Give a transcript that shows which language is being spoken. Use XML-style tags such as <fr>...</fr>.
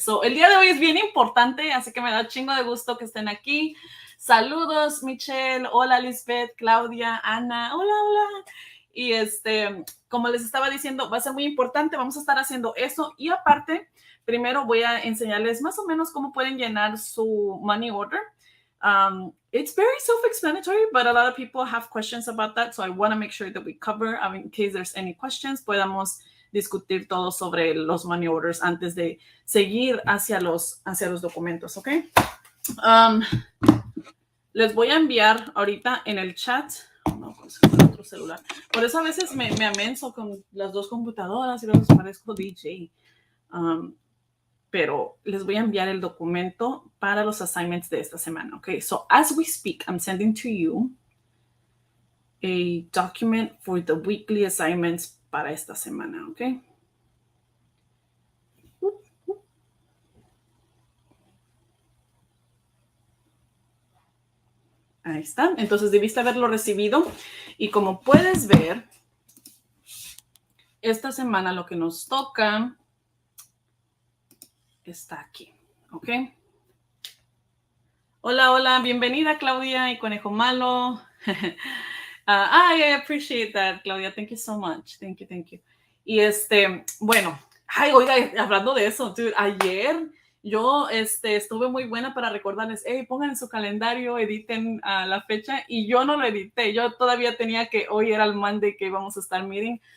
<es>So, el día de hoy es bien importante, así que me da chingo de gusto que estén aquí. Saludos, Michelle. Hola, Lisbeth, Claudia, Ana. Hola, hola. Y como les estaba diciendo, va a ser muy importante. Vamos a estar haciendo eso. Y aparte, primero voy a enseñarles más o menos cómo pueden llenar su money order.</es> <en>It's very self-explanatory, but a lot of people have questions about that. So I want to make sure that we cover, in case there's any questions,</en> <es>podamos discutir todo sobre los money orders antes de seguir hacia los documentos, ¿ok? Les voy a enviar ahorita en el chat. No, pues con otro celular. Por eso a veces me amenso con las dos computadoras y luego parezco DJ. Pero les voy a enviar el documento para los assignments de esta semana.</es> <en>Okay, so as we speak, I'm sending to you a document for the weekly assignments</en> <es>para esta semana.</es> <en>Okay.</en> <es>Ahí está. Entonces debiste haberlo recibido. Y como puedes ver, esta semana lo que nos toca está aquí. ¿Ok? Hola, hola. Bienvenida, Claudia y Conejo Malo.</es> <en>I appreciate that, Claudia. Thank you so much. Thank you, thank you.</en> <es>Y bueno. Ay, oiga, hablando de eso, dude, ayer yo estuve muy buena para recordarles, hey, pongan en su calendario, editen la fecha, y yo no lo edité. Yo todavía tenía que, hoy era el Monday que íbamos a estar meeting.</es>